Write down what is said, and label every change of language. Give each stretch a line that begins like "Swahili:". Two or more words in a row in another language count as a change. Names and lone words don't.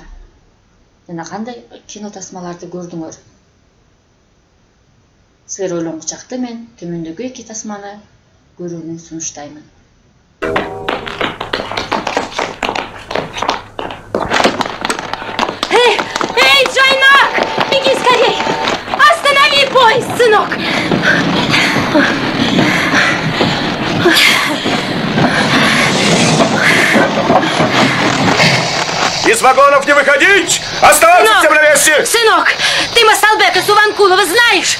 Kyrgyz: Жана кандай кино тасмаларды көрдүңөр? Силер ойлонгучакты мен төмөндөгү эки тасманы көрүүнү сунуштаймын.
Russian: Эй, Джайнак! Беги скорей! Останови поезд, сынок! Из вагонов не выходить! Оставаться всем на месте! Сынок, ты Масалбека Суванкулова знаешь?